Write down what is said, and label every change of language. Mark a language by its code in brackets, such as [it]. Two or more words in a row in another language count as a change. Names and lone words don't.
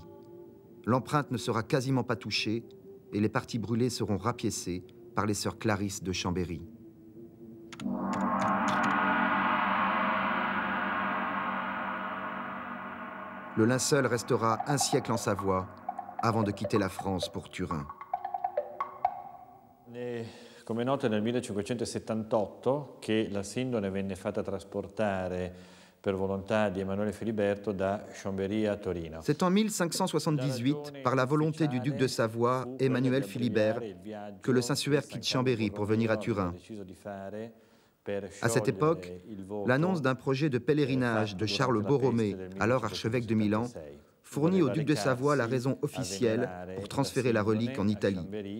[fr] L'empreinte ne sera quasiment pas touchée et les parties brûlées seront rapiécées par les sœurs Clarisse de Chambéry. Le linceul restera un siècle en Savoie avant de quitter la France pour Turin. [it] Come è noto, nel 1578 che la Sindone venne fatta trasportare per volontà di Emanuele Filiberto da Chambéry à Torino. [fr] C'est en 1578, par la volonté du duc de Savoie, Emmanuel Philibert, que le Saint-Suaire quitte Chambéry pour venir à Turin. À cette époque, l'annonce d'un projet de pèlerinage de Charles Borromée, alors archevêque de Milan, fournit au duc de Savoie la raison officielle pour transférer la relique en Italie.